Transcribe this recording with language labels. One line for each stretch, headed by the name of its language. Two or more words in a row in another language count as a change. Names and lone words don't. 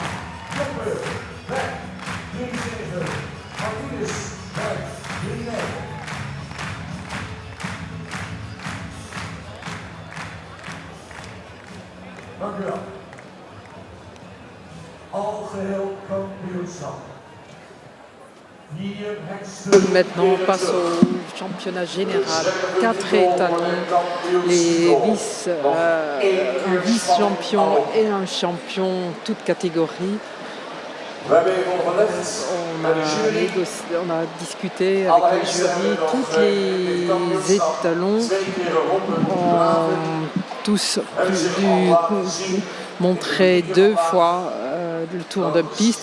Dutch: Jeppe, weg, 3-7, Martinez, weg, 3-9. Dank u wel. Algeheel kampioenschap.
French: Maintenant, on passe au championnat général. 4 étalons, un vice-champion et un champion, toutes catégories. On a discuté avec le jury, tous les étalons ont tous montré 2 fois le tour de piste.